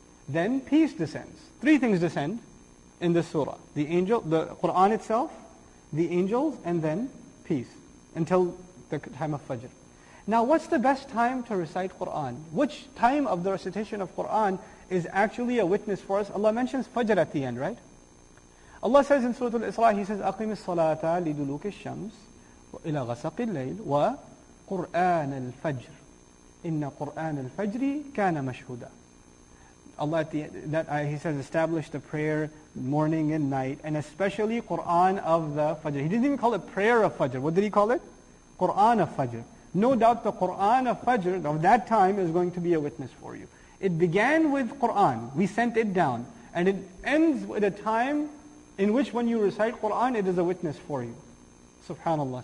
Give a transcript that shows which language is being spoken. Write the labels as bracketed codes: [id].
[en] Then peace descends. Three things descend in this surah. The Qur'an itself, the angels, and then peace. Until the time of Fajr. Now what's the best time to recite Qur'an? Which time of the recitation of Qur'an is actually a witness for us? Allah mentions Fajr at the end, right? Allah says in Surah Al-Isra, He says, [ar] أَقِمِ الصَّلَاةَ لِدُلُوكِ الشَّمْسِ وَإِلَى غَسَقِ اللَّيْلِ وَقُرْآنَ الْفَجْرِ إِنَّ قُرْآنَ الْفَجْرِ كَانَ مَشْهُودًا. [en] Allah at the end, He says, establish the prayer morning and night, and especially Qur'an of the Fajr. He didn't even call it prayer of Fajr. What did He call it? Qur'an of Fajr. No doubt the Qur'an of Fajr of that time is going to be a witness for you. It began with Qur'an. We sent it down. And it ends with a time in which when you recite Qur'an, it is a witness for you. Subhanallah.